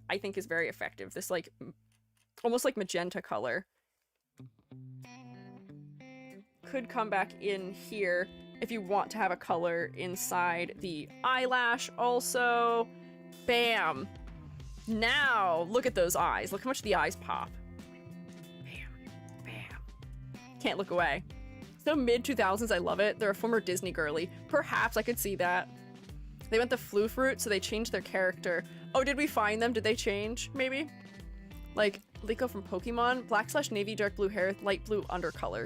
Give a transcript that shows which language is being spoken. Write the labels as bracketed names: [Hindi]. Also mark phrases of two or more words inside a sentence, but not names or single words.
[English] I think is very effective. This like almost like magenta color could come back in here if you want to have a color inside the eyelash also. Bam. Now look at those eyes. Look how much the eyes pop. Bam. Bam. Can't look away. So mid-2000s, I love it. They're a former Disney girly. Perhaps I could see that. They went the floof route, so they changed their character. Oh, did we find them? Did they change, maybe? Like, Liko from Pokemon, black/navy, dark blue hair, light blue undercolor.